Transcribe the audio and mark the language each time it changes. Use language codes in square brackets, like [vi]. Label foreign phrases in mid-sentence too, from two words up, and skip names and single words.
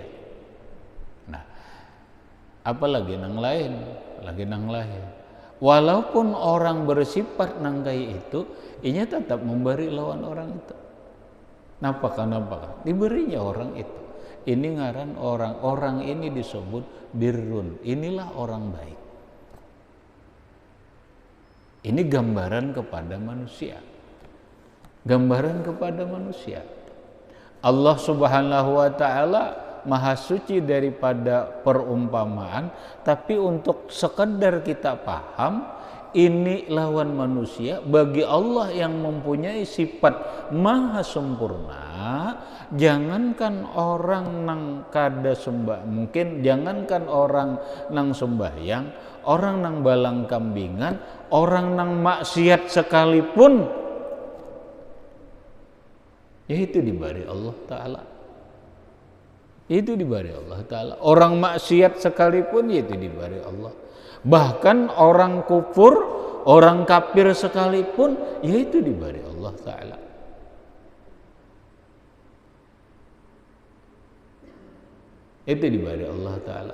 [bjn] Nah, apalagi nang lain, walaupun orang bersifat nangkai itu, inya tetap memberi lawan orang itu. [id] Kenapa? Diberinya orang itu. [bjn] Ini ngaran orang ini disebut birrun. [id] Inilah orang baik. Ini gambaran kepada manusia. Allah [ar] Subhanahu wa taala [id] maha suci daripada perumpamaan, tapi untuk sekedar kita paham, ini lawan manusia. Bagi Allah yang mempunyai sifat maha sempurna, jangankan [bjn] orang nang kada sembah, [id] mungkin jangankan [bjn] orang nang sembahyang, orang nang balang kambingan, [id] orang nang maksiat sekalipun, yaitu diberi Allah Ta'ala. Itu diberi Allah Ta'ala. Orang maksiat sekalipun yaitu diberi Allah. Bahkan orang kufur, orang kafir sekalipun, yaitu diberi Allah Ta'ala. Itu diberi Allah Ta'ala.